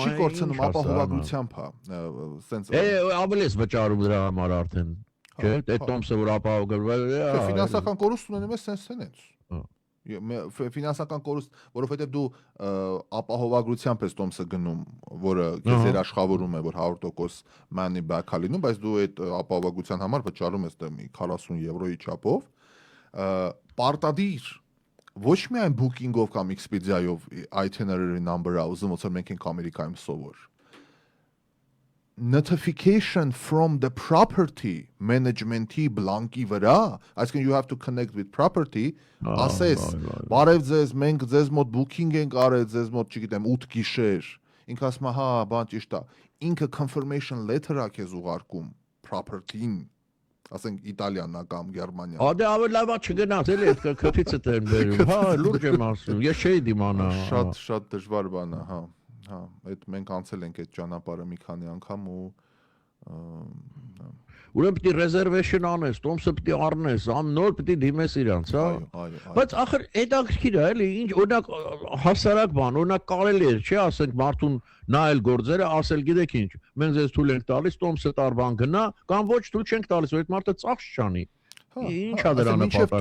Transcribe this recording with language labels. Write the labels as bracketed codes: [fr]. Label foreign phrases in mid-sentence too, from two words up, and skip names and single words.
[hy] Չի կորցնում, ապահովագրությամբ հա, սենց։ Ավելի ես վճարում դրա համար արդեն։ Չէ, այդ տոմսը որ ապահովագրվել է։ Ֆինանսական կորուստ ունենում ես սենց։ Ֆինանսական կորուստ, որովհետև դու ապահովագրությամբ ես տոմսը գնում, որը քեզ երաշխավորում է, որ 100% [en] money back [hy] է լինում, բայց դու այդ ապահովագրության համար վճարում ես դե 40 եվրոյի չափով, պարտադիր ոչ միայն booking-ով կամ Expedia-ով [en] itinerary number- [hy] ը ուզում ոնց որ մենք ենք Ամերիկայում սովոր, [en] notification from the property management-ի [hy] բլանկի վրա, այսինքն [en] you have to connect with property, [hy] ասես, բարև ձեզ, մենք ձեզ մոտ booking ենք արել, ձեզ մոտ, չգիտեմ, 8 գիշեր, ինքը ասում է, հա, բան ճիշտ է, ինքը [en] confirmation letter- [hy] ը քեզ ուղարկում property-ին, ասենք Իտալիան կամ Գերմանիա։ Ադե ավելի լավ է չգնաց, էլի այդ քփիցը դեն բերում, հա, լուրջ եմ ասում, ես չէի դիմանա։ Շատ դժվար բան է, հա։ Հա, այդ մենք անցել ենք այդ ճանապարհը մի քանի անգամ ու ուրեմն պիտի reservation անես, տոմսը պիտի առնես, նոր պիտի դիմես իրանց, հա։ Բայց ախր հետաքրքիր է, էլի, ինչ օրինակ հասարակ բան, օրինակ կարելի է, չէ, ասենք մարդուն նայել գործերը, ասել գիտեք ինչ, մենք ձեզ թույլ ենք տալիս, տոմսը տարբան գնա, կամ ոչ թույլ չենք տալիս, որ այդ մարդը ծախս չանի։ Ինչ է դրա նպատակը։